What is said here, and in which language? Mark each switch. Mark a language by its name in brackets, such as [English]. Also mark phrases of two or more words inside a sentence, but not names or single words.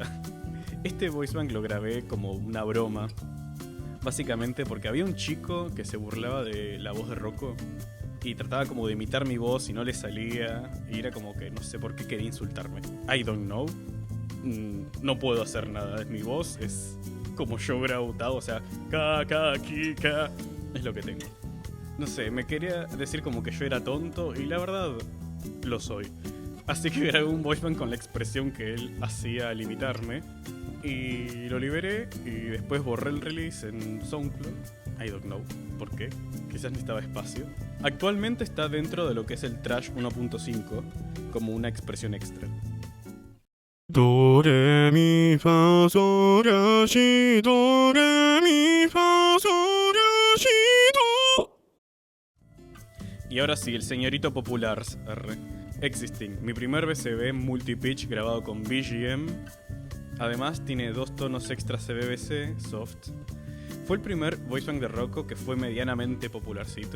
[Spanish] Este [English] voice bank [Spanish] lo grabé como una broma, básicamente porque había un chico que se burlaba de la voz de Rocco y trataba como de imitar mi voz y no le salía y era como que no sé por qué quería insultarme. [English] I don't know. [Spanish] No puedo hacer nada. Mi voz es como yo grautado, o sea, ka, es lo que tengo. No sé, me quería decir como que yo era tonto y la verdad lo soy. Así que grabé un [English] voice band [Spanish] con la expresión que él hacía al imitarme y lo liberé y después borré el release en SoundCloud. [English] I don't know [Spanish] por qué, [English] quizás necesitaba espacio. [Spanish] Actualmente está dentro de lo que es el Trash 1.5 como una expresión extra. Do, re, mi, fa, sol, la, si, do, re, mi, fa, sol, la, si, do. Y ahora sí, el señorito popular, Existing, mi primer BCB multipitch grabado con BGM. Además tiene 2 tonos extra CBBC, soft. Fue el primer [English] voice bank [Spanish] de Rocco que fue medianamente popularcito.